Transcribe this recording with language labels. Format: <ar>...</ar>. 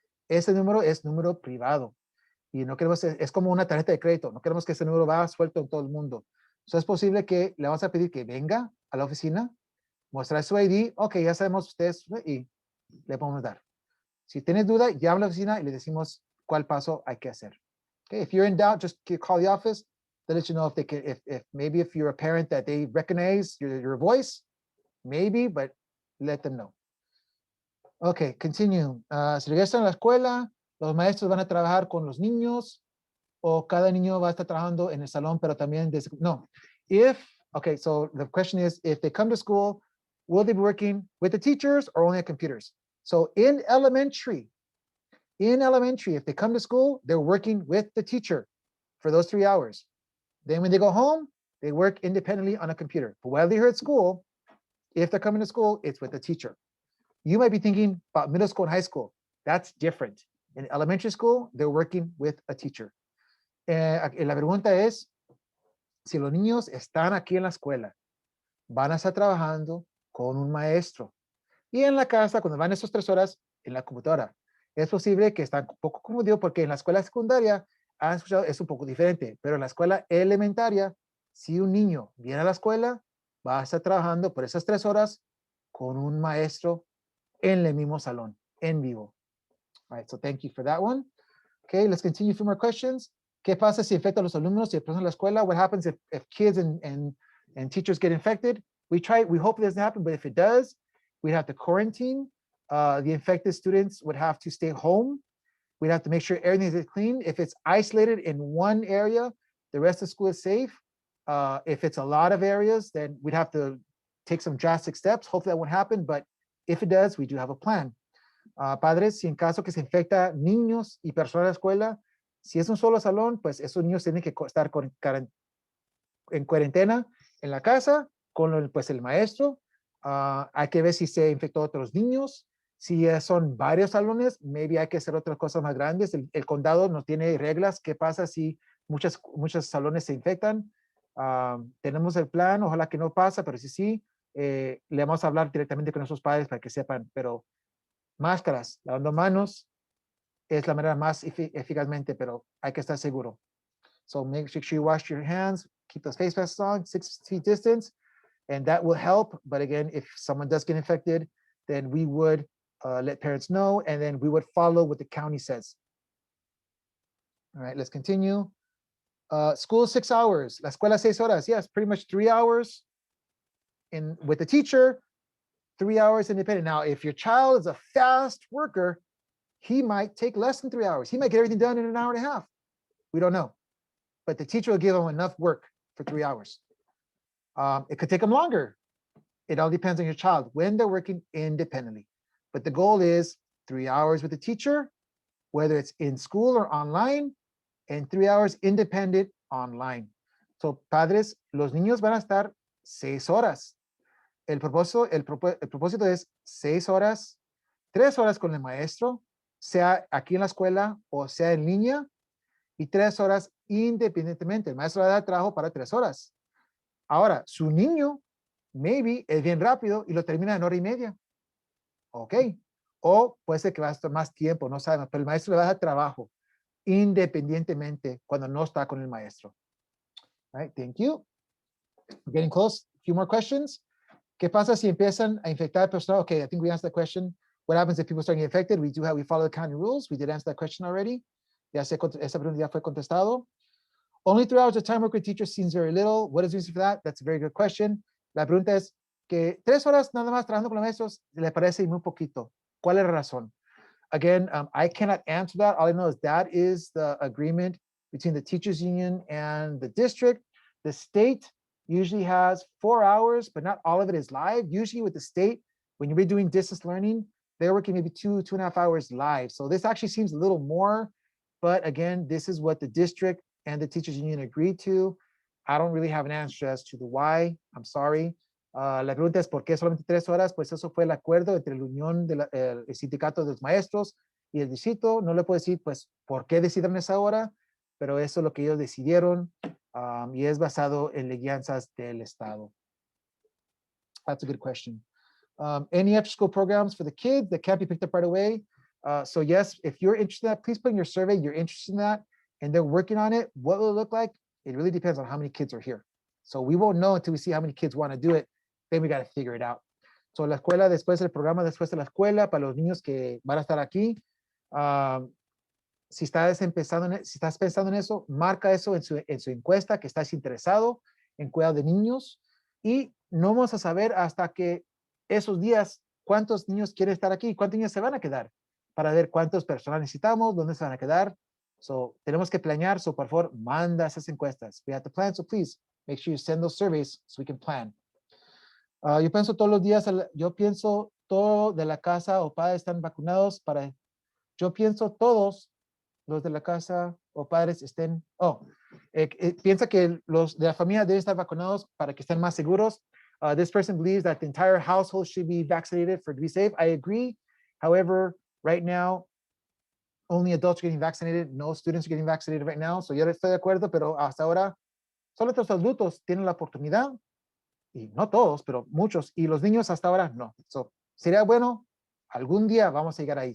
<es>Ese número es número privado y no queremos, es como una tarjeta de crédito, no queremos que ese número vaya suelto en todo el mundo. So, es posible que le vamos a pedir que venga a la oficina, mostrar su ID, ok, ya sabemos ustedes y le podemos dar. Si tienes duda, llama a la oficina y le decimos cuál paso hay que hacer.</es> <en>Okay, if you're in doubt, just call the office. They'll let you know if they can, if maybe if you're a parent that they recognize your voice, maybe, but let them know. Okay, continue.</en> <es>Si regresan a la escuela, los maestros van a trabajar con los niños o cada niño va a estar trabajando en el salón, pero también no.</es> <en>Okay, so the question is, if they come to school, will they be working with the teachers or only at computers? So in elementary, if they come to school, they're working with the teacher for those 3 hours. Then when they go home, they work independently on a computer. But while they're here at school, if they're coming to school, it's with the teacher. You might be thinking about middle school and high school. That's different. In elementary school, they're working with a teacher.</en> <es>La pregunta es, si los niños están aquí en la escuela, van a estar trabajando con un maestro. Y en la casa, cuando van esas 3 horas, en la computadora. Es posible que están un poco confundidos porque en la escuela secundaria, han escuchado, es un poco diferente, pero en la escuela elementaria, si un niño viene a la escuela, va a estar trabajando por esas 3 horas con un maestro en el mismo salón, en vivo.</es> <en>All right, so thank you for that one. Okay, let's continue a few more questions.</en> <es>¿Qué pasa si infecta a los alumnos y personas en la escuela?</es> <en>What happens if kids and teachers get infected? We hope it doesn't happen, but if it does, we'd have to quarantine. The infected students would have to stay home. We'd have to make sure everything is clean. If it's isolated in one area, the rest of the school is safe. If it's a lot of areas, then we'd have to take some drastic steps. Hopefully that won't happen, but if it does, we do have a plan.</en> <es>Padres, si en caso que se infecta niños y personas de la escuela, si es un solo salón, pues esos niños tienen que estar en cuarentena en la casa con pues el maestro. Hay que ver si se infectó a otros niños. Si son varios salones, maybe hay que hacer otras cosas más grandes. El condado no tiene reglas. ¿Qué pasa si muchos salones se infectan? Tenemos el plan, ojalá que no pasa, pero si sí, le vamos a hablar directamente con nuestros padres para que sepan. Pero máscaras, lavando manos, es la manera más eficazmente, pero hay que estar seguro.</es> <en>So make sure you wash your hands, keep those face masks on, 6 feet distance, and that will help. But again, if someone does get infected, then we would let parents know, and then we would follow what the county says. All right, let's continue. School 6 hours,</en> <es>la escuela 6 horas.</es> <en>Yes, pretty much 3 hours with the teacher, 3 hours independent. Now, if your child is a fast worker, he might take less than 3 hours. He might get everything done in an hour and a half. We don't know. But the teacher will give him enough work for 3 hours. It could take him longer. it all depends on your child when they're working independently. But the goal is 3 hours with the teacher, whether it's in school or online, and 3 hours independent online.</en> <es>So, padres, los niños van a estar 6 horas. El propósito es 6 horas, 3 horas con el maestro, sea aquí en la escuela o sea en línea, y 3 horas independientemente. El maestro va a dar trabajo para 3 horas. Ahora, su niño, maybe, es bien rápido y lo termina en hora y media. Ok. O puede ser que va a estar más tiempo, no sabemos, pero el maestro le va a dar trabajo independientemente cuando no está con el maestro.</es> <en>All right, thank you. We're getting close. A few more questions.</en> <es>¿Qué pasa si empiezan a infectar personal?</es> <en>Okay, I think we answered that question. What happens if people start getting infected? We follow the county rules. We did answer that question already.</en> <es>Esa pregunta ya fue contestado.</es> <en>Only 3 hours of time work with teachers seems very little. What is the reason for that? That's a very good question.</en> <es>La pregunta es que 3 horas nada más trabajando con los maestros le parece muy poquito. ¿Cuál es la razón?</es> <en>Again, I cannot answer that. All I know is that is the agreement between the teachers union and the district. The state usually has 4 hours, but not all of it is live. Usually with the state, when you're doing distance learning, they're working maybe 2.5 hours live. So this actually seems a little more, but again, this is what the district and the teachers union agreed to. I don't really have an answer as to the why. I'm sorry.</en> <es>La pregunta es ¿por qué solamente 3 horas? Pues eso fue el acuerdo entre la unión del sindicato de los maestros y el distrito. No le puedo decir pues por qué decidieron esa hora, pero eso es lo que ellos decidieron y es basado en las guianzas del estado.</es> <en>That's a good question. Any after school programs for the kids that can't be picked up right away? So yes, if you're interested in that, please put in your survey you're interested in that and they're working on it. What will it look like? It really depends on how many kids are here. So we won't know until we see how many kids want to do it. Then we got to figure it out.</en> <es>So la escuela, después del programa, después de la escuela, para los niños que van a estar aquí, si estás pensando en eso, marca eso en su encuesta que estás interesado en cuidado de niños y no vamos a saber hasta que esos días cuántos niños quieren estar aquí, cuántos niños se van a quedar para ver cuántos personas necesitamos, dónde se van a quedar. So tenemos que planear, so por favor, manda esas encuestas.</es> <en>We have to plan, so please make sure you send those surveys so we can plan.</en> <es>Yo pienso todos los días, yo pienso todo de la casa o padres están vacunados yo pienso todos los de la casa o padres estén, piensa que los de la familia deben estar vacunados para que estén más seguros.</es> <en>This person believes that the entire household should be vaccinated to be safe. I agree. However, right now, only adults are getting vaccinated. No students are getting vaccinated right now.</en> <es>So yo estoy de acuerdo, pero hasta ahora solo los adultos tienen la oportunidad. Y no todos, pero muchos, y los niños hasta ahora no. So, sería bueno, algún día vamos a llegar ahí.</es>